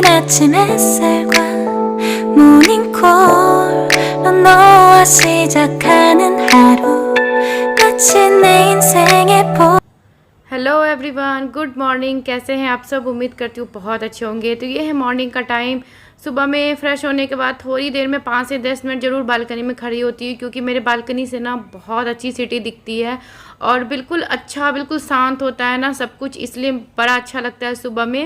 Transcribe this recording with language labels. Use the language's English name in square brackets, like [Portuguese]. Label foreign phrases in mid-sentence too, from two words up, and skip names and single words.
[Korean] 아침 햇살과 모닝콜로 너와 시작하는 하루 마치 내 인생의 [English] hello everyone, good morning. [Hindi] कैसे हैं आप सब? उम्मीद करती हूँ बहुत अच्छे होंगे। तो ये है मॉर्निंग का टाइम। सुबह में फ़्रेश होने के बाद थोड़ी देर में 5 से 10 मिनट ज़रूर बालकनी में खड़ी होती हूँ, क्योंकि मेरे बालकनी से ना बहुत अच्छी सिटी दिखती है और बिल्कुल अच्छा, बिल्कुल शांत होता है ना सब कुछ, इसलिए बड़ा अच्छा लगता है सुबह में।